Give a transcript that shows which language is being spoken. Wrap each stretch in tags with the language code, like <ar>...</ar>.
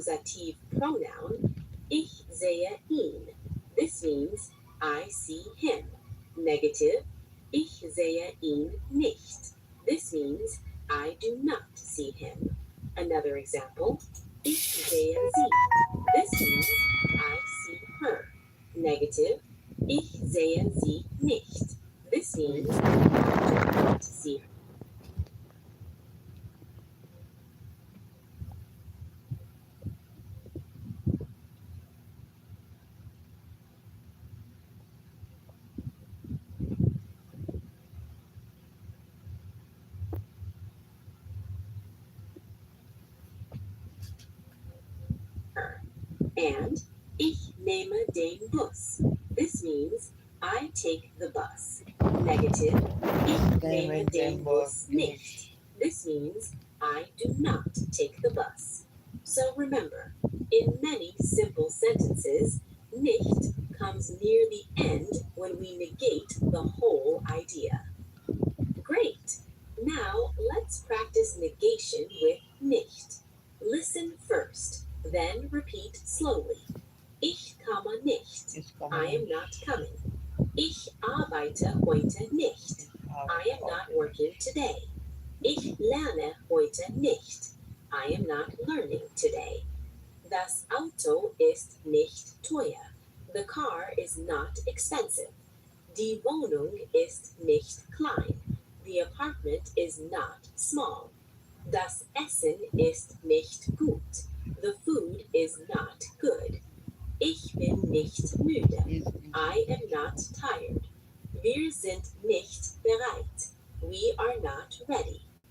<en>Accusative pronoun,</en> <de>ich sehe ihn.</de> <en>This means I see him. Negative,</en> <de>ich sehe ihn nicht.</de> <en>This means I do not see him. Another example,</en> <de>ich sehe sie.</de> <en>This means I see her.</en> <de>Negative, ich sehe sie nicht.</de> <en>This means I do not see her. And</en> <de>ich nehme den Bus.</de> <en>This means I take the bus.</en> <de>Negative, ich nehme den Bus nicht.</de> <en>This means I do not take the bus. So remember, in many simple sentences, nicht comes near the end when we negate the whole idea. Great! Now let's practice negation with nicht. Listen first, then repeat slowly.</en> <de>Ich komme nicht.</de> <en>I am not coming.</en> <de>Ich arbeite heute nicht.</de> <en>I am not working today.</en> <de>Ich lerne heute nicht.</de> <en>I am not learning today.</en> <de>Das Auto ist nicht teuer.</de> <en>The car is not expensive.</en> <de>Die Wohnung ist nicht klein.</de> <en>The apartment is not small.</en> <de>Das Essen ist nicht gut.</de> <en>The food is not good.</en> <de>Ich bin nicht müde.</de> <en>I am not tired.</en> <de>Wir sind nicht bereit.</de> <en>We are not ready.</en>